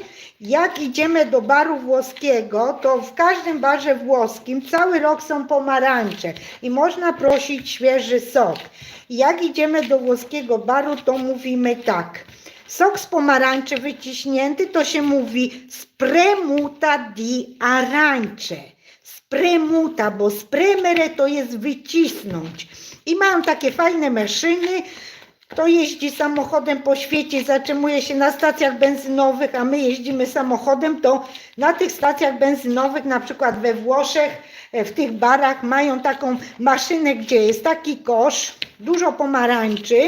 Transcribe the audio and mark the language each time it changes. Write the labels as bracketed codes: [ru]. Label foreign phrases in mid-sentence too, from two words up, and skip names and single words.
[pl] Jak idziemy do baru włoskiego, to w każdym barze włoskim cały rok są pomarańcze i można prosić świeży sok. I jak idziemy do włoskiego baru, to mówimy tak. Sok z pomarańczy wyciśnięty to się mówi [it] spremuta di arance. [pl] Spremuta, bo spremere to jest wycisnąć. I mają takie fajne maszyny. Kto jeździ samochodem po świecie, zatrzymuje się na stacjach benzynowych, a my jeździmy samochodem, to na tych stacjach benzynowych, na przykład we Włoszech, w tych barach mają taką maszynę, gdzie jest taki kosz, dużo pomarańczy.